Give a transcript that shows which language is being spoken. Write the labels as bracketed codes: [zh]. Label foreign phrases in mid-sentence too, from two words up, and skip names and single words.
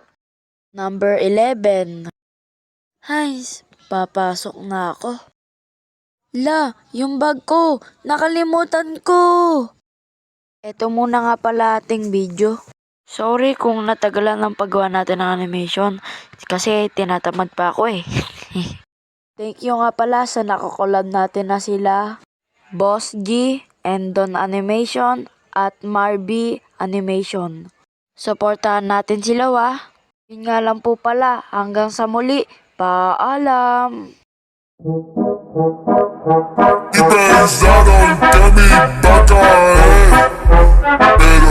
[tl] Number 11. Hay, papasok na ako. La, yung bag ko, nakalimutan ko. Ito muna nga pala ating video. Sorry kung natagalan ng paggawa natin ng animation kasi tinatamad pa ako eh. [en] Thank you [tl] nga pala sa nakakolab natin na sila Boss G and Don Animation at Marby Animation. Supportahan natin sila Yun nga lang po pala, hanggang sa muli, paalam! [es] Y pensado en que mi vaca es